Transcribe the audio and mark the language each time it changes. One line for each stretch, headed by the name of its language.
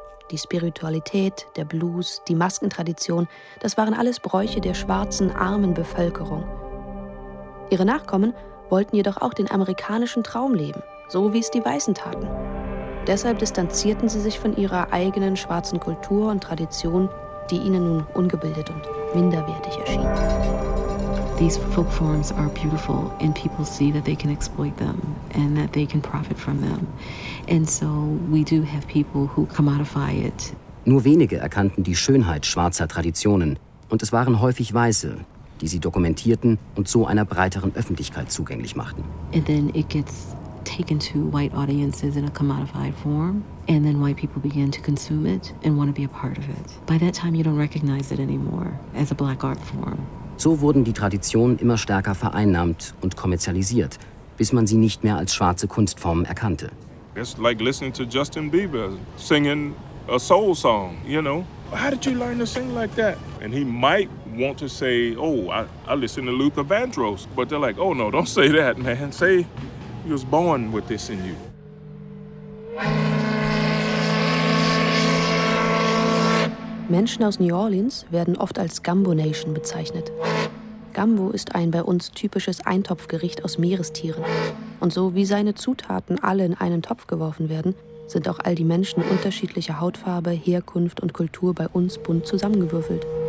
German: Die Spiritualität, der Blues, die Maskentradition, das waren alles Bräuche der schwarzen, armen Bevölkerung. Ihre Nachkommen wollten jedoch auch den amerikanischen Traum leben, so wie es die Weißen taten. Deshalb distanzierten sie sich von ihrer eigenen schwarzen Kultur und Tradition, die ihnen nun ungebildet und minderwertig erschien.
English: These folk forms are beautiful, and people see that they can exploit them and that they can profit from them. And so we do have people who commodify it.
German: Nur wenige erkannten die Schönheit schwarzer Traditionen, und es waren häufig Weiße, die sie dokumentierten und so einer breiteren Öffentlichkeit zugänglich machten.
English: And then it gets taken to white audiences in a commodified form, and then white people begin to consume it and want to be a part of it. By that time, you don't recognize it anymore as a black art form.
German: So wurden die Traditionen immer stärker vereinnahmt und kommerzialisiert, bis man sie nicht mehr als schwarze Kunstformen erkannte.
English: It's like listening to Justin Bieber singing a soul song, you know. How did you learn to sing like that? And he might want to say, oh, I listen to Luther Vandross. But they're like, oh no, don't say that, man. Say you was born with this in you.
German: Menschen aus New Orleans werden oft als Gambo Nation bezeichnet. Gambo ist ein bei uns typisches Eintopfgericht aus Meerestieren. Und so wie seine Zutaten alle in einen Topf geworfen werden, sind auch all die Menschen unterschiedlicher Hautfarbe, Herkunft und Kultur bei uns bunt zusammengewürfelt.